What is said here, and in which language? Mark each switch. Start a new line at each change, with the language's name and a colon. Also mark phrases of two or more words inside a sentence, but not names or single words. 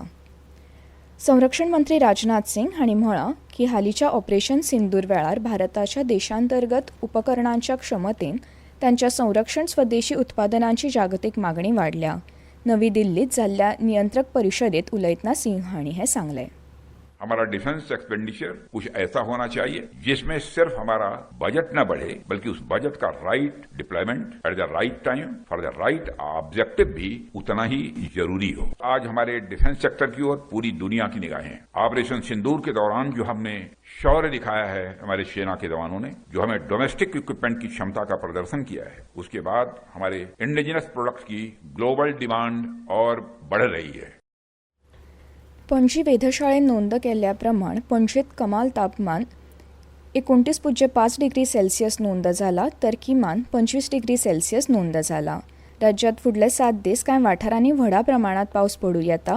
Konkani: संरक्षण मंत्री राजनाथ सिंग हांणी म्हळां की हालींच्या ऑपरेशन सिंदूर वेळार भारताच्या देशांतर्गत उपकरणांच्या क्षमतेन तांच्या संरक्षण स्वदेशी उत्पादनांची जागतीक मागणी वाडल्या. नवी दिल्लीत जाल्ल्या नियंत्रक परिशदेत उलयतना सिंग हांणी हें सांगलें.
Hindi: हमारा
English: defence expenditure
Hindi: कुछ ऐसा होना चाहिए जिसमें सिर्फ हमारा बजट न बढ़े, बल्कि उस बजट का
English: right deployment at the right time for the right objective
Hindi: भी उतना ही जरूरी हो. आज हमारे
English: defence sector
Hindi: की ओर पूरी दुनिया की निगाहें हैं. ऑपरेशन सिंदूर के दौरान जो हमने शौर्य दिखाया है हमारे सेना के जवानों ने, जो हमें
English: domestic equipment
Hindi: की क्षमता का प्रदर्शन किया है, उसके बाद हमारे
English: indigenous products
Hindi: की
English: global demand
Hindi: और बढ़ रही है.
Konkani: पणजी वेधशाळेन नोंद केल्ल्या प्रमाण पणजेंत कमाल तापमान 29.5
English: degree Celsius
Konkani: नोंद जाला, तर किमान 25
English: degree Celsius
Konkani: नोंद जाला. राज्यात फुडले 7 दीस कांय वाठारांनी व्हडा प्रमाणात पावस पडूं येता.